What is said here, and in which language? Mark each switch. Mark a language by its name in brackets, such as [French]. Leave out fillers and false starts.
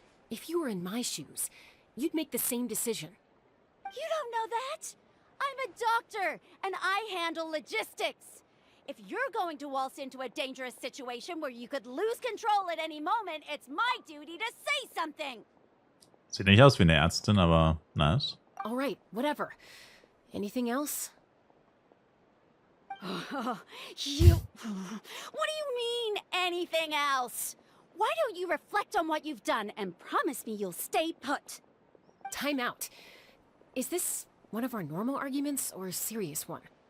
[English] If you were in my shoes, you'd make the same decision. You don't know that? I'm a doctor, and I handle logistics. If you're going to waltz into a dangerous situation where you could lose control at any moment, it's my duty to say something. [German] Sieht nicht aus wie eine Ärztin, aber nice. [English] All right, whatever. Anything else? What do you mean, anything else? Why don't you reflect on what you've done and promise me you'll stay put? Time out. Is this one of our normal arguments or a serious one?